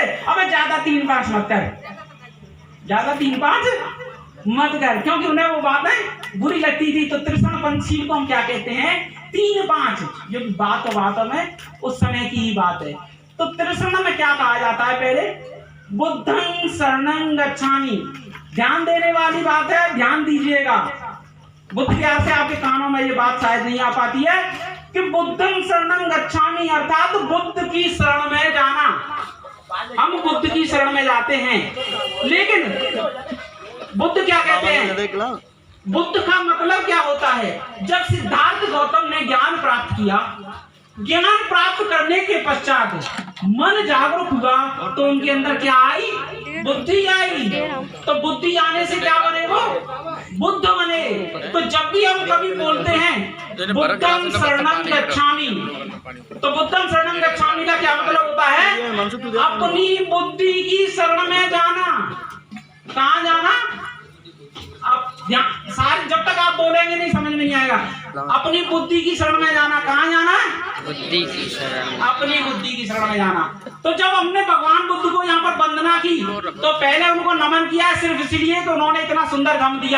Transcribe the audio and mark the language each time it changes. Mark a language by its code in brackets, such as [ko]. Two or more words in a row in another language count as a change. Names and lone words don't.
[hi] अबे ज्यादा 3-5 मत कर, ज्यादा 3-5 मत कर, क्योंकि उन्हें वो बातें बुरी लगती थी। तो त्रिशरण पंचशील को हम क्या कहते हैं? 3-5, जो बातों में उस समय की ही बात है। तो त्रिशरण में क्या कहा जाता है? [pi] पहले बुद्धं शरणं गच्छामि। [hi] ध्यान देने वाली बात है, ध्यान दीजिएगा। बुद्ध ज्ञान से आपके कानों में ये बात शायद नहीं आ पाती है कि [pi] बुद्धं शरणं गच्छामि [hi] अर्थात बुद्ध की शरण में जाना। हम बुद्ध की शरण में जाते हैं, लेकिन बुद्ध क्या कहते हैं? बुद्ध का मतलब क्या होता है? जब सिद्धार्थ गौतम ने ज्ञान प्राप्त किया, ज्ञान प्राप्त करने के पश्चात मन जागरूक हुआ, तो उनके अंदर क्या आई? बुद्धि आई। तो बुद्धि आने से क्या बने? वो बुद्ध बने। तो जब भी हम कभी बोलते हैं [pi] बुद्धं शरणं गच्छामि, [hi] तो [pi] बुद्धं शरणं गच्छामि [hi] का क्या मतलब होता है? अपनी बुद्धि की शरण में जाना। कहाँ जाना? अब सारे जब तक आप बोलेंगे नहीं समझ में नहीं आएगा। अपनी बुद्धि की शरण में जाना। कहाँ जाना? बुद्धि की शरण। अपनी बुद्धि की शरण में जाना। तो जब हमने भगवान बुद्ध को यहाँ पर वंदना की तो पहले उनको नमन किया सिर्फ इसलिए कि उन्होंने इतना सुंदर धम्म दिया।